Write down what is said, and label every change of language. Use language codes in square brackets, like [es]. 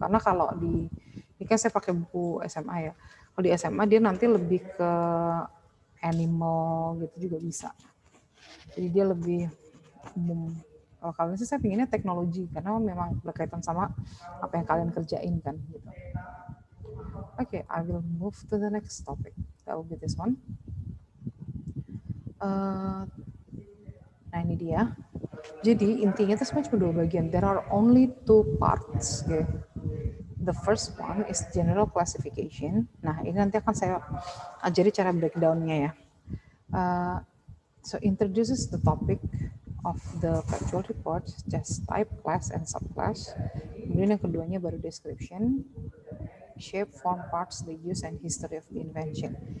[id] Karena kalau ini kan saya pakai buku SMA ya, kalau di SMA dia nanti lebih ke animal gitu juga bisa, jadi dia lebih umum. Kalau kalian sih saya pinginnya teknologi karena memang berkaitan sama apa yang kalian kerjain kan gitu. [en] Okay, I will move to the next topic. That will be this one. [id] Nah ini dia. Jadi intinya itu sebenarnya cuma 2 bagian. [en] There are only 2 parts. Okay. The first one is general classification. [id] Nah ini nanti akan saya ajari cara breakdown-nya ya. [en] So introduces the topic of the factual report, just type, class, and subclass. [id] Kemudian yang keduanya baru [en] description, shape, form, parts, the use, and history of the invention.